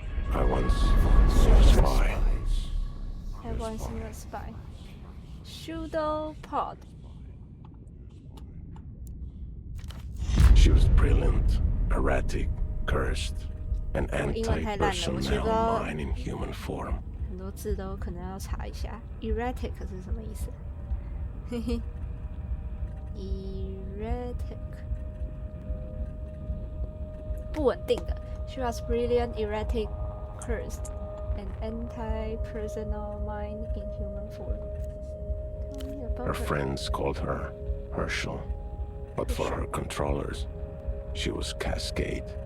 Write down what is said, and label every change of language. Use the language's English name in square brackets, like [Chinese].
[English] I once was a spy. I once was a spy. Pseudopod. She was brilliant, erratic, cursed, an [Chinese] 英文太烂了，我学不到 [English] mind in human form. [Chinese] 很多字都可能要查一下。Erratic 是什么意思？嘿嘿 ，erratic 不稳定的。 [English] She was brilliant, erratic, cursed, an anti-personal mind in human form. Her friends called her Herschel, but for her controllers, she was Cascade.